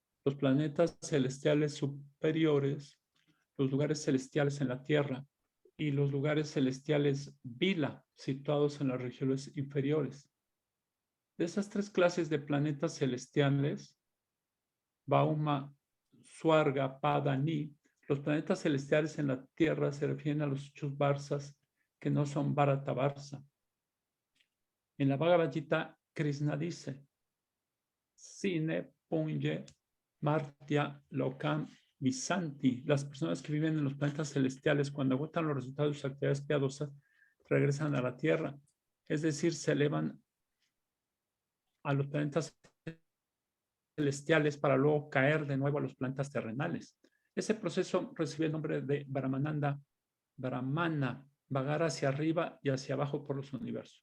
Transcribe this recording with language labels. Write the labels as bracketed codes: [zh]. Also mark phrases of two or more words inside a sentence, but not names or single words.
[es] Los planetas celestiales superiores, los lugares celestiales en la Tierra y los lugares celestiales Vila, situados en las regiones inferiores. De esas 3 clases de planetas celestiales, [sa] Bauma, Suarga, Pada, Ni, [es] los planetas celestiales en la Tierra se refieren a los 8 barzas que no son Bharata Varsa. En la Bhagavad Gita, Krishna dice, [sa] Sine, Punye, Martya, Lokam, Visanti. [es] Las personas que viven en los planetas celestiales, cuando agotan los resultados de sus actividades piadosas, regresan a la Tierra. Es decir, se elevan a los planetas celestiales para luego caer de nuevo a los planetas terrenales. Ese proceso recibe el nombre de Brahmananda, Brahmana, vagar hacia arriba y hacia abajo por los universos.